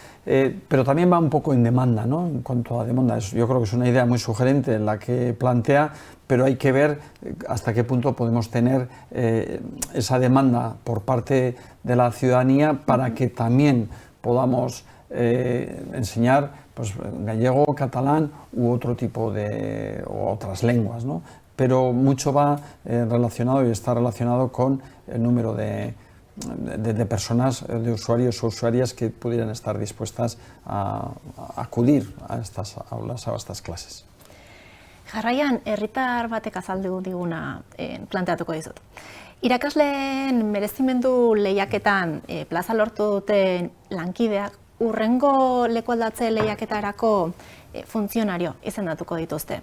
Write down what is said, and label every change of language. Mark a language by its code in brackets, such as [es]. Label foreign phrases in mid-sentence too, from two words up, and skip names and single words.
[es] pero también va un poco en demanda, ¿no? En cuanto a demanda, yo creo que es una idea muy sugerente en la que plantea, pero hay que ver hasta qué punto podemos tener esa demanda por parte de la ciudadanía para que también podamos enseñar pues, gallego, catalán u otro tipo de o otras lenguas, ¿no? Pero mucho va relacionado y está relacionado con el número de personas, de usuarios o usuarias que pudieran estar dispuestas a acudir a estas aulas, a estas clases. [eu] Jarraian, herritar batek azaldu diguna planteatuko dizut. Irakasleen merezimendu lehiaketan plaza lortu duten lankideak hurrengo lekualdatze lehiaketarako funtzionario izendatuko dituzte.